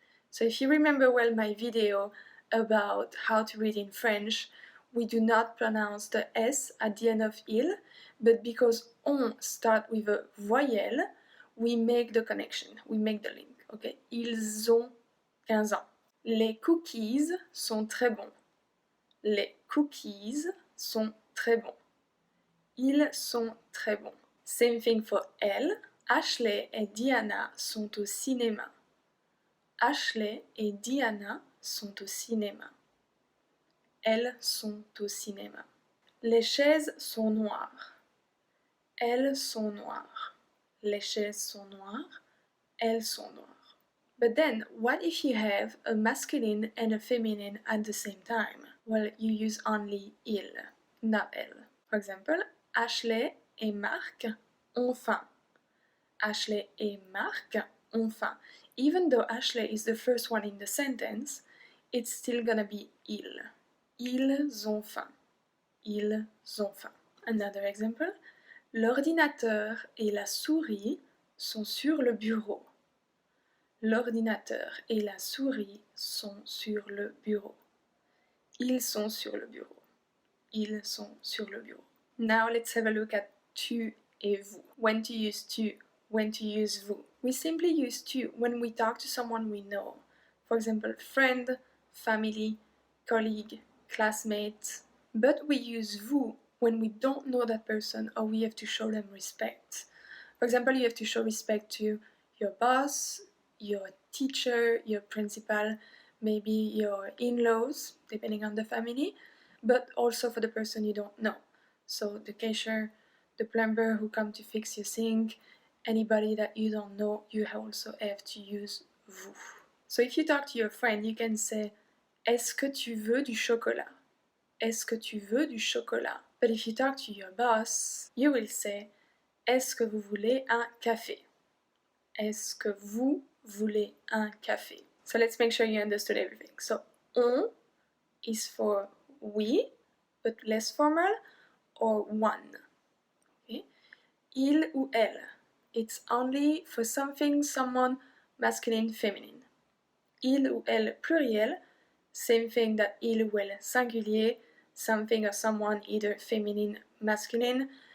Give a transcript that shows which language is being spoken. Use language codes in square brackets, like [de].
[en] So if you remember well my video about how to read in French, we do not pronounce the S at the end of il, but because on start with a voyelle, we make the connection, we make the link. Okay? [fr] Ils ont 15 ans. Les cookies sont très bons. Les cookies sont très bons. Ils sont très bons. [en] Same thing for [fr] elle. Ashley et Diana sont au cinéma. Ashley et Diana sont au cinéma. Elles sont au cinéma. Les chaises sont noires. Elles sont noires. Les chaises sont noires. Elles sont noires. [en] But then, what if you have a masculine and a feminine at the same time? Well, you use only il, not elle. For example, [fr] Ashley et Marc ont faim. Ashley et Marc ont faim. [en] Even though Ashley is the first one in the sentence, it's still gonna be il. [fr] Ils ont faim. Ils ont faim. [en] Another example. [fr] L'ordinateur et la souris sont sur le bureau. L'ordinateur et la souris sont sur le bureau. Ils sont sur le bureau. Ils sont sur le bureau. [en] Now let's have a look at tu et vous. When to use tu, when to use vous. We simply use tu when we talk to someone we know. For example, friend, family, colleague, classmate. But we use vous when we don't know that person or we have to show them respect. For example, you have to show respect to your boss, your teacher, your principal, maybe your in-laws, depending on the family, but also for the person you don't know. So the cashier, the plumber who come to fix your sink, anybody that you don't know, you also have to use vous. So if you talk to your friend, you can say [fr] est-ce que tu veux du chocolat? Est-ce que tu veux du chocolat? [en] But if you talk to your boss, you will say [fr] est-ce que vous voulez un café? Est-ce que vous voulez un café? [en] So let's make sure you understood everything. So on is for we, but less formal, or one. Okay? Il ou elle, it's only for something, someone, masculine, feminine. Il ou elle pluriel, same thing that il ou elle singulier, something or someone either feminine, masculine.